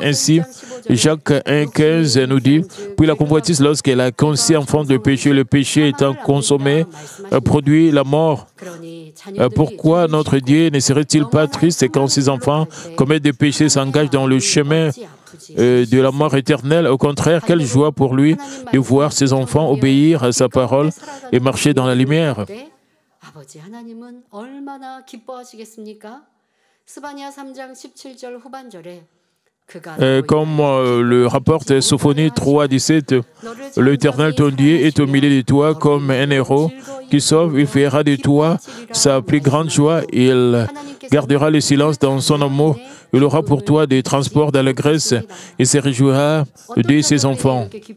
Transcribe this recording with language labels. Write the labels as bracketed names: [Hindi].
[French] Ainsi, Jacques 1,15 nous dit, « Puis la convoitise, lorsqu'elle a conçu enfant de péché, le péché étant consommé, produit la mort. Pourquoi notre Dieu ne serait-il pas triste quand ses enfants commettent des péchés, s'engagent dans le chemin de la mort éternelle? Au contraire, quelle joie pour lui de voir ses enfants obéir à sa parole et marcher dans la lumière. » [Korean] 아버지 하나님은 얼마나 기뻐하시겠습니까? 스바냐 3장 17절 후반절에 [French] Comme le rapporte Sophonie 3,17, l'Éternel ton Dieu est au milieu de toi comme un héros qui sauve, il fera de toi sa plus grande joie, il gardera le silence dans son amour, il aura pour toi des transports d'allégresse, il se réjouira de ses enfants.